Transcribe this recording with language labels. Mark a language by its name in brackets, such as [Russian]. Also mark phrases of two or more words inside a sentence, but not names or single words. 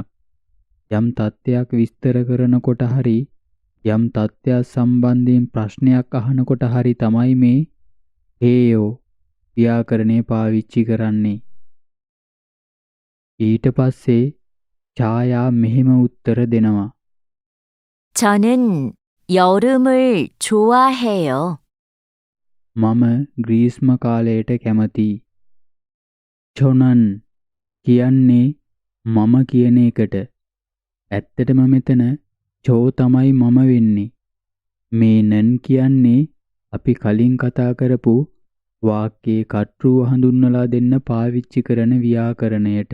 [Sinhala] යම් තත්ත්වයක් විස්තර කරනකොට හරි යම් තත්ත්වයක් සම්බන්ධයෙන් ප්‍රශ්නයක් අහනකොට හරි තමයි මේ හේයෝ ව්‍යාකරණය පාවිච්චි කරන්නේ. ඊට පස්සේ ඡායා මෙහෙම උත්තර දෙනවා. [Korean] 저는 여름을 좋아해요. [Sinhala] මම ග්‍රීස්ම කාලයට කැමතියි. චොනන් කියන්නේ මම කියන එකට. ඇත්තටම මෙතන චෝ තමයි මම වෙන්නේ. මේ නන් කියන්නේ අපි කලින් කතා කරපු වාක්‍යයේ කර්තෘව හඳුන්වලා දෙන්න පාවිච්චි කරන ව්‍යාකරණයට.